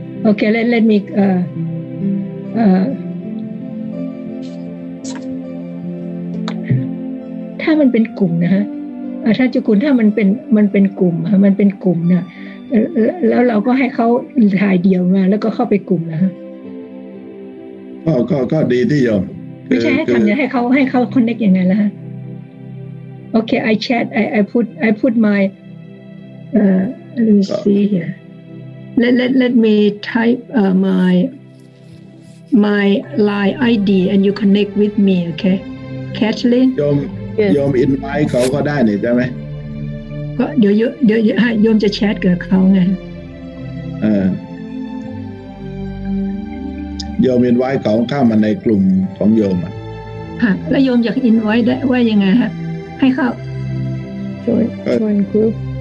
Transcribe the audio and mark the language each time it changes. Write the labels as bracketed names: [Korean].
[English] Okay, let me [Thai] ถ้ามันเป็นกลุ่มนะฮะท่านเจ้าคุณถ้ามันเป็นกลุ่มมันเป็นกลุ่มนะแล้วเราก็ให้เขาถ่ายเดี่ยวมาแล้วก็เข้าไปกลุ่มนะฮะ ก็ดีที่โยม ไม่ใช่ให้ทำยังให้เขา connect ยังไงล่ะฮะ [English] Okay, I chat. I put my. Let me see here. Let me type my line ID and you connect with me. Okay, Kathryn. [Thai] โยมอินไว้เขาก็ได้นี่ใช่ไหม ก็เดี๋ยวโยมจะแชทกับเขาไง โยมอินไว้เขาเข้ามาในกลุ่มของโยมอ่ะ แล้วโยมอยากอินไว้ได้ว่ายังไงฮะให้เข้า join group